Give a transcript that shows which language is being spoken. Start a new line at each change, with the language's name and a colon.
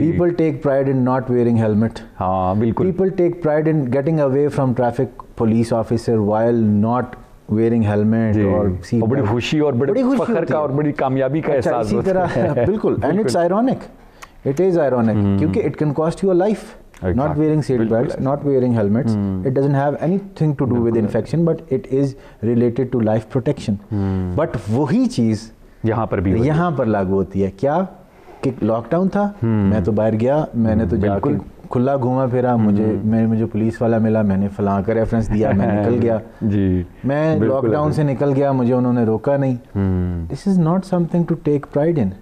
English: People take pride in not wearing helmet.
Urdu: ہاں بالکل.
English: People take pride in getting away from traffic police officer while not wearing helmet or seat belt.
Urdu: بڑی خوشی اور بڑی فخر کا اور بڑی کامیابی کا احساس ہوتا ہے. اسی طرح بالکل,
English: and it's ironic. It is ironic
Urdu: کیونکہ
English: it can cost you a life. Not wearing seat belts, not wearing helmets. It doesn't have anything to do with infection, but it is related to life protection.
Urdu: But وہی چیز یہاں پر بھی یہاں پر لاگو ہوتی ہے. کیا کہ لاک ڈاؤن تھا, میں تو باہر گیا, میں نے تو جا کے کھلا گھوما پھرا, مجھے پولیس والا ملا, میں نے فلاں کا ریفرنس دیا, میں نکل گیا. جی میں لاک ڈاؤن سے نکل گیا, مجھے انہوں نے روکا نہیں.
English: This is not something to take pride in.